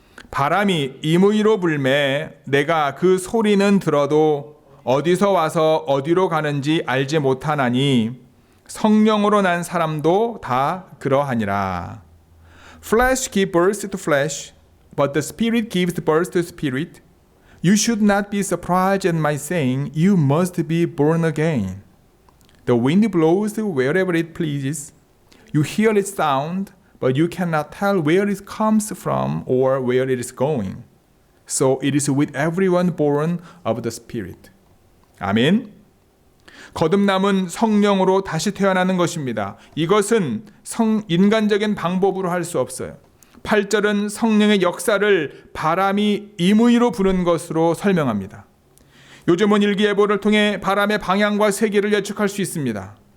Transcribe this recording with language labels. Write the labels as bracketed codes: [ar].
[ko] 바람이 임의로 불매 내가 그 소리는 들어도 어디서 와서 어디로 가는지 알지 못하나니 성령으로 난 사람도 다 그러하니라. [en] Flesh gives birth to flesh, but the Spirit gives birth to spirit. You should not be surprised at my saying, you must be born again. The wind blows wherever it pleases. You hear its sound, but you cannot tell where it comes from or where it is going. So it is with everyone born of the Spirit. [ko] 아멘. 거듭남은 성령으로 다시 태어나는 것입니다. 이것은 인간적인 방법으로 할 수 없어요. 8절은 성령의 역사를 바람이 임의로 부는 것으로 설명합니다. 요즘은 일기예보를 통해 바람의 방향과 세기를 예측할 수 있습니다.